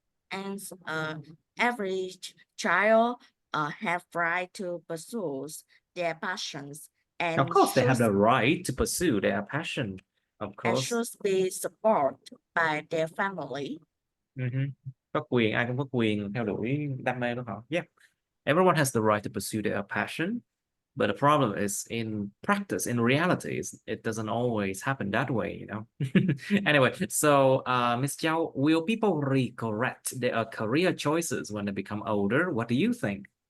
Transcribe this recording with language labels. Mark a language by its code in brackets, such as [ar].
[en] And every child have right to pursue their passions, and of course they have the right to pursue their passion, of and course. should be supported by their family. [vi] Có quyền, ai cũng có quyền theo đuổi đam mê của họ. [en] Yeah, everyone has the right to pursue their passion, but the problem is in practice, in reality, it doesn't always happen that way, you know. Anyway, so Miss Chow, will people regret their career choices when they become older? What do you think?